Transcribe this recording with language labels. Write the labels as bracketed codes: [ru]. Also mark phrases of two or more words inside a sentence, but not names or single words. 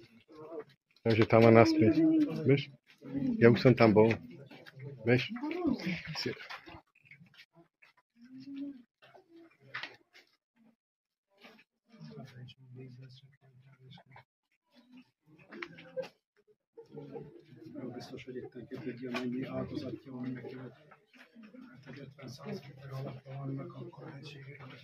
[sk] Takže tam má naspäť. Vieš? Ja už som tam bol. Vieš? [hu] Biztos, hogy itt egy ilyen ennyi áldozatja van, meg egy 50-100 méter alatt vannak, akkor egységek.